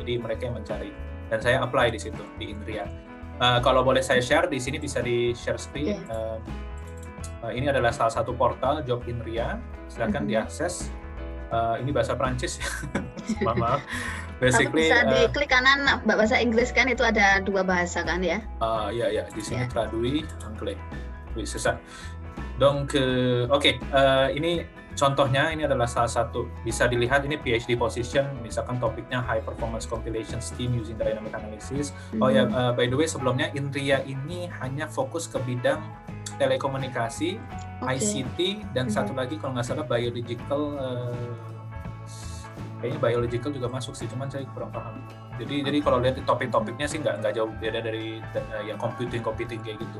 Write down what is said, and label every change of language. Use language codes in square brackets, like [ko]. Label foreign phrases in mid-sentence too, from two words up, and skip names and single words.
[id] Jadi mereka yang mencari, dan saya apply di situ di INRIA. Kalau boleh saya share di sini, bisa di [en] share screen. [id] Ini adalah salah satu portal job INRIA, silakan diakses. Ini bahasa Prancis, maaf. Basically bisa diklik kanan bahasa Inggris kan, itu ada 2 bahasa kan ya? Ya, di sini [fr] traduit anglais. Oui, c'est ça. [id] Donc, ini contohnya, ini adalah salah satu, bisa dilihat ini [en] PhD position, [id] misalkan topiknya High Performance Compilation Scheme Using Dynamic Analysis. [en] By the way, [id] sebelumnya INRIA ini hanya fokus ke bidang telekomunikasi, ICT, dan satu lagi kalau nggak salah biological, kayaknya biological juga masuk sih, cuman saya kurang paham. Jadi kalau lihat topik-topiknya sih nggak jauh beda dari yang computing kayak gitu.